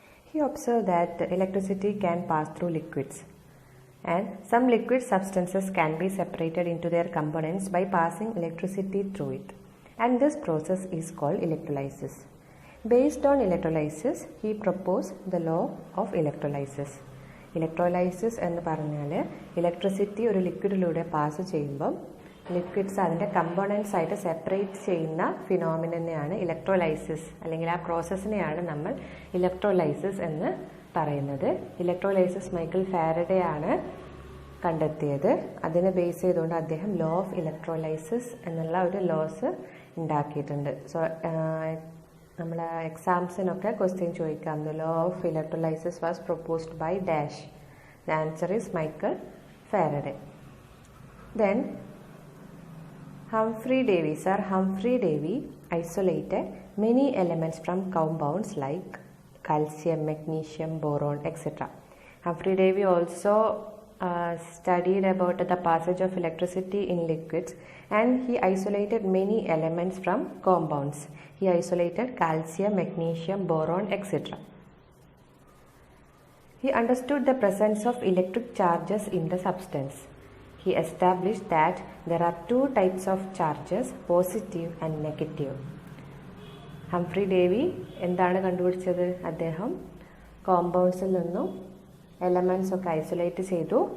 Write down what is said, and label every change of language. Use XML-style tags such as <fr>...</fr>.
<en>He observed that electricity can pass through liquids and some liquid substances can be separated into their components by passing electricity through it, and this process is called electrolysis. Based on electrolysis, he proposed the law of electrolysis.</en> <ml>Electrolysis എന്ന് പറഞ്ഞാൽ electricity ഒരു ലിക്വിഡിലൂടെ pass ചെയ്യുമ്പം liquids അതിൻ്റെ components ആയിട്ട് separate ചെയ്യുന്ന ഫിനോമിനനെയാണ് electrolysis, അല്ലെങ്കിൽ ആ പ്രോസസ്സിനെയാണ് നമ്മൾ ഇലക്ട്രോലൈസിസ് എന്ന് പറയുന്നത്. ഇലക്ട്രോലൈസിസ് മൈക്കൽ ഫാരഡേ ആണ് കണ്ടെത്തിയത്. അതിനെ ബേസ് ചെയ്തുകൊണ്ട് അദ്ദേഹം ലോ ഓഫ് ഇലക്ട്രോലൈസിസ് എന്നുള്ള ഒരു ലോസ് ഉണ്ടാക്കിയിട്ടുണ്ട്.</ml> <en>so</en> <ml>നമ്മൾ എക്സാംസിനൊക്കെ ക്വസ്റ്റ്യൻ ചോദിക്കാം,</ml> <en>The law of electrolysis was proposed by dash. The answer is Michael Faraday. Then Humphrey Davy isolated many elements from compounds like calcium, magnesium, boron, etc. Humphrey Davy also studied about the passage of electricity in liquids, and he isolated many elements from compounds. He isolated calcium, magnesium, boron, etc. He understood the presence of electric charges in the substance. He established that there are two types of charges, positive and negative.</en> <ml>Humphrey Davy എന്താണ് കണ്ടുപിടിച്ചത്? അദ്ദേഹം കോമ്പൗണ്ട്സിൽ നിന്നും elements ഒക്കെ isolate ചെയ്തു.</ml>